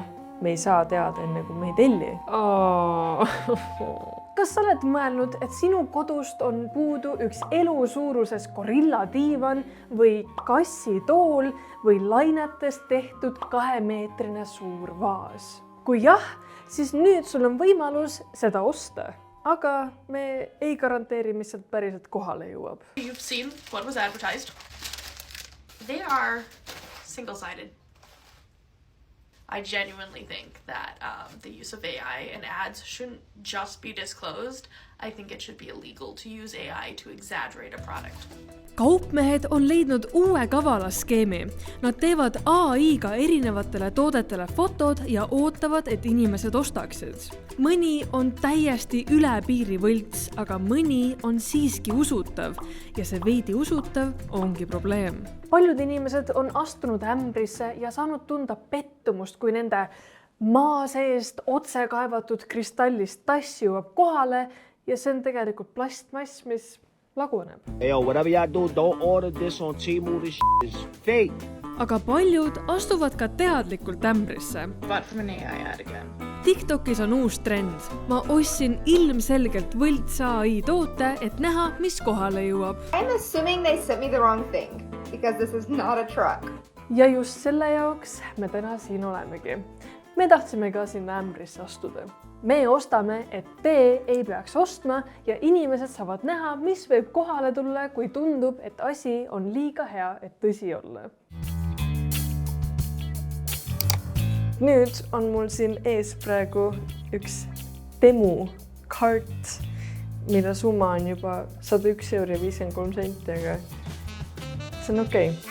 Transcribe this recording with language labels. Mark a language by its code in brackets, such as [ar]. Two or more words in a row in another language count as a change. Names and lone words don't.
[et] Me ei saa teada enne, kui me ei telli. Kas sa oled mõelnud, et sinu kodust on puudu üks elusuuruses gorilladiivan või kassitool või lainetest tehtud 2-meetrine suur vaas? Kui jah, siis nüüd sul on võimalus seda osta. Aga me ei garanteeri, mis sealt päriselt kohale jõuab. [en] You've seen what was advertised. They are single-sided. I genuinely think that the use of AI in ads shouldn't just be disclosed. I think it should be illegal to use AI to exaggerate a product. [et] Kaupmehed on leidnud uue kavala skeemi. Nad teevad AI-ga erinevatele toodetele fotod ja ootavad, et inimesed ostaksid. Mõni on täiesti üle piiri võlts, aga mõni on siiski usutav ja see veidi usutav ongi probleem. Paljud inimesed on astunud ämbrisse ja saanud tunda pettumust, kui nende maa seest otse kaevatud kristallist tass jõuab kohale ja see on tegelikult plastmass, mis laguneb. [en] Hey, yo, whatever y'all do, don't order this on Temu. This is fake. [et] Aga paljud astuvad ka teadlikult ämbrisse. [en] But from an AI ad again. [et] TikTokis on uus trend. Ma ostsin ilmselgelt võlts AI toote, et näha, mis kohale jõuab. [en] I'm assuming they sent me the wrong thing because this is not a truck. [et] Ja just selle jaoks me täna siin olemegi. Me tahtsime ka sinna ämbrisse astuda. Me ostame, et te ei peaks ostma ja inimesed saavad näha, mis võib kohale tulla, kui tundub, et asi on liiga hea, et tõsi olla. Nüüd on mul siin ees praegu üks Temu kart, mille summa on juba 101,53 €, aga see on okei.